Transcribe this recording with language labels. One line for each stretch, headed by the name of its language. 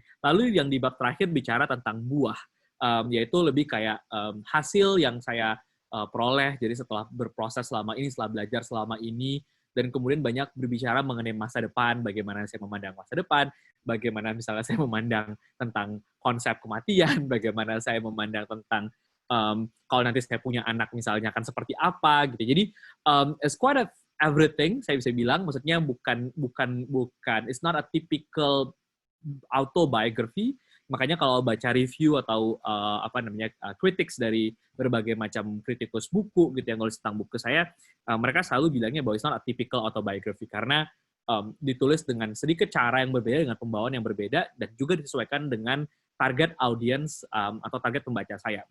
Indonesian: Lalu yang di bab terakhir bicara tentang buah, yaitu lebih kayak hasil yang saya peroleh, jadi setelah berproses selama ini, setelah belajar selama ini, dan kemudian banyak berbicara mengenai masa depan, bagaimana saya memandang masa depan, bagaimana misalnya saya memandang tentang konsep kematian, bagaimana saya memandang tentang kalau nanti saya punya anak misalnya akan seperti apa gitu. Jadi
English: it's quite of everything,
Indonesian: saya bisa bilang, maksudnya bukan
English: it's not a typical autobiography.
Indonesian: Makanya kalau baca review atau critics dari berbagai macam kritikus buku gitu yang nulis tentang buku saya, mereka selalu bilangnya bahwa
English: it's not a typical autobiography
Indonesian: karena ditulis dengan sedikit cara yang berbeda, dengan pembawaan yang berbeda, dan juga disesuaikan dengan target audience atau target pembaca saya.